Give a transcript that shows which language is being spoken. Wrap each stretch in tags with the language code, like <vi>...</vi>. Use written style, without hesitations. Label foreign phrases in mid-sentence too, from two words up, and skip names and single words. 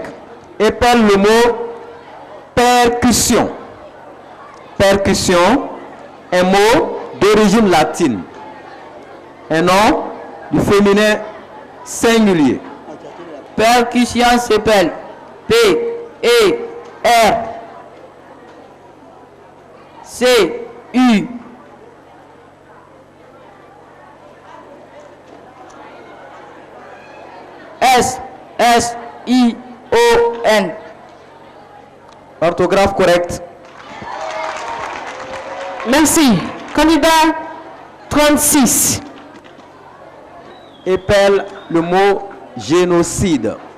<fr>Épelle le mot percussion. Percussion, un mot d'origine latine. Un nom du féminin singulier. Percussion s'appelle P-E-R-C-U. S-S-I-O-N. Orthographe correcte. Merci. Candidat 36. Épelle le mot génocide.</fr>